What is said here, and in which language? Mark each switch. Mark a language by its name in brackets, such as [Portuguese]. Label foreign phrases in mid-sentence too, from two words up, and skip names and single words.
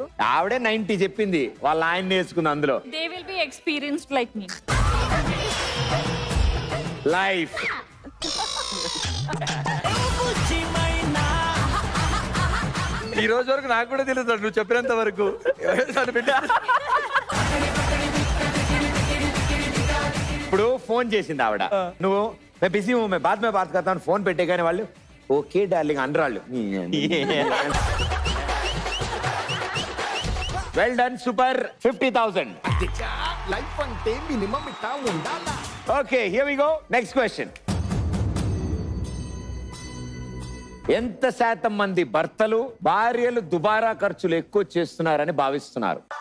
[Telugu] ఆవిడే 90 చెప్పింది, వాళ్ళ ఆయన నేర్చుకుంది అందులో. [English] They will be experienced like me. [Telugu] లైఫ్. ఈ రోజు వరకు నాకు కూడా తెలుసు నువ్వు చెప్పినంత వరకు. ఇప్పుడు ఫోన్ చేసింది ఆవిడ, నువ్వు [Hindi] मैं बिजी हूँ मैं बात में बात करता हूँ [Telugu] ఫోన్ పెట్టే కానీ వాళ్ళు [English] okay darling [Telugu] అనరాళ్ళు. [English] Well done, super. 50,000. [Telugu] లైఫ్ అంటే మినిమం ఇట్టా ఉండాలా? [English] Okay here we go. Next question. [Telugu] ఎంత శాతం మంది భర్తలు భార్యలు దుబారా ఖర్చులు ఎక్కువ చేస్తున్నారని భావిస్తున్నారు?